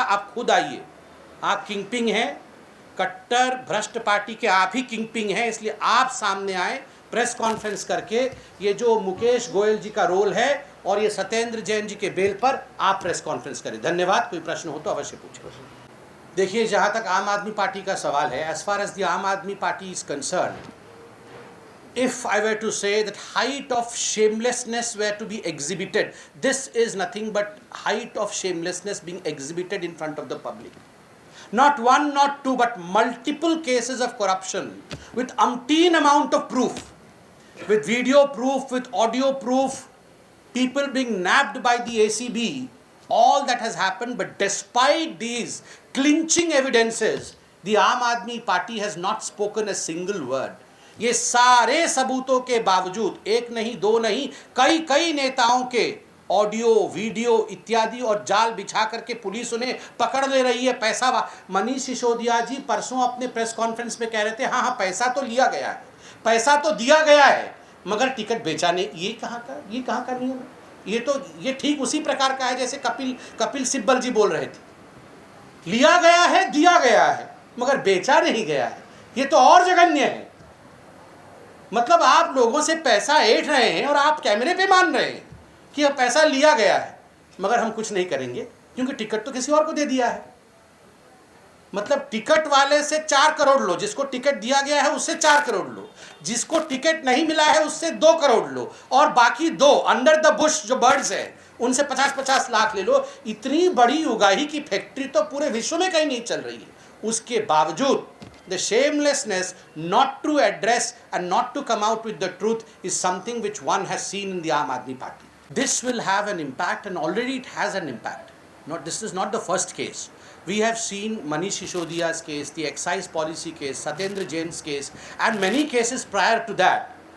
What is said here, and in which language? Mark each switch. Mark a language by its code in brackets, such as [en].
[hi] आप खुद आइए, आप किंगपिंग हैं, कट्टर भ्रष्ट पार्टी के आप ही किंगपिंग हैं, इसलिए आप सामने आए प्रेस कॉन्फ्रेंस करके, ये जो मुकेश गोयल जी का रोल है और ये सत्येंद्र जैन जी के बेल पर आप प्रेस कॉन्फ्रेंस करें। धन्यवाद। कोई प्रश्न हो तो अवश्य पूछें। देखिए, जहाँ तक आम आदमी पार्टी का सवाल है, [en] As far as the Aam Aadmi Party is concern, if I were to say that height of shamelessness were to be exhibited, this is nothing but height of shamelessness being exhibited in front of the public. Not one, not two, but multiple cases of corruption with umpteen amount of proof, with video proof, with audio proof, people being nabbed by the ACB, all that has happened. But despite these clinching evidences, the Aam Aadmi Party has not spoken a single word. [hi] ये सारे सबूतों के बावजूद, एक नहीं दो नहीं, कई कई नेताओं के ऑडियो वीडियो इत्यादि और जाल बिछा करके पुलिस उन्हें पकड़ ले रही है। पैसा मनीष सिसोदिया जी परसों अपने प्रेस कॉन्फ्रेंस में कह रहे थे, हाँ पैसा तो लिया गया है, पैसा तो दिया गया है, मगर टिकट बेचा नहीं। ये कहाँ का नियम है? ये ठीक उसी प्रकार का है जैसे कपिल सिब्बल जी बोल रहे थे, लिया गया है, दिया गया है, मगर बेचा नहीं गया है। ये तो और जघन्य है। मतलब आप लोगों से पैसा ऐंठ रहे हैं और आप कैमरे पे मान रहे हैं कि अब पैसा लिया गया है, मगर हम कुछ नहीं करेंगे क्योंकि टिकट तो किसी और को दे दिया है। मतलब टिकट वाले से 4 करोड़ लो, जिसको टिकट दिया गया है उससे 4 करोड़ लो, जिसको टिकट नहीं मिला है उससे 2 करोड़ लो, और बाकी 2 [en] under the bush [hi] जो बर्ड्स है उनसे 50-50 लाख ले लो। इतनी बड़ी उगाही की फैक्ट्री तो पूरे विश्व में कहीं नहीं चल रही है। उसके बावजूद [en] the shamelessness not to address and not to come out with the truth is something which one has seen in the Aam Aadmi Party. This will have an impact, and already it has an impact. This is not the first case. We have seen Manish Sisodia's case, the excise policy case, Satyendra Jain's case, and many cases prior to that.